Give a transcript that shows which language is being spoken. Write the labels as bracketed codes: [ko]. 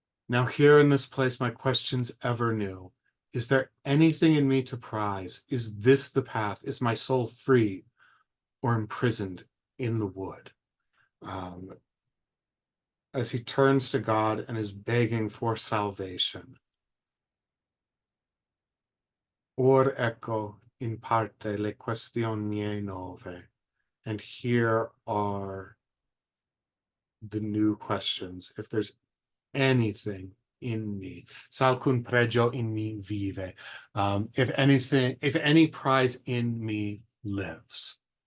[en] Now here in this place, my questions ever new. Is there anything in me to prize? Is this the path? Is my soul free or imprisoned in the wood? As he turns to God and is begging for salvation. [it] Or ecco in parte le questioni nove. [en] And here are the new questions. If there's anything in me, [it] salcun pregio in me vive. [en] If any prize in me lives.